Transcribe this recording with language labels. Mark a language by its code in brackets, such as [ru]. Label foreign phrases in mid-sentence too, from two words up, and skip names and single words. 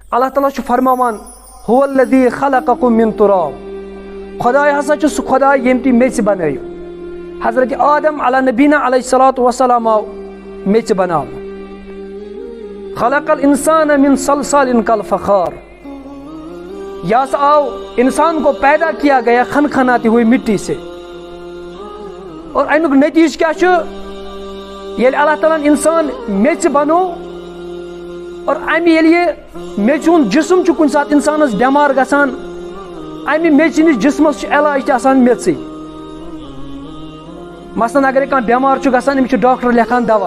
[ks] اللہ تعالیٰ چھُ فرماوان [ar] هو الذی خلقکم من تراب. [ks] خداے ہسا چھُ سُہ خداے ییٚمۍ تُہۍ میٚژِ بنٲیِو. حضرت آدم [ar] علیٰ نبینا علیہ الصلوۃ والسلام [ks] آو میٚژِ بناونہٕ. [ar] خلق الانسان من صلصال کالفخار. [ur] یہ سا آؤ انسان کو پیدا کیا گیا خنخناتی ہوئی مٹی سے. [ks] اور امیک نتیج کیا چھُ ییٚلہِ اللہ تعالیٰ انسان میٚژِ بنو اور امہِ ییٚلہِ یہِ میٚژِ ہُنٛد جسم چھُ کُنہِ ساتہٕ انسانس بٮ۪مار گژھان امہِ میٚژِ ہٕنٛدِس جسمس چھُ علاج تہِ آسان میٚژٕے. مثلاً اگرے کانٛہہ بٮ۪مار چھُ گژھان أمِس چھُ ڈاکٹر لیکھان دوا.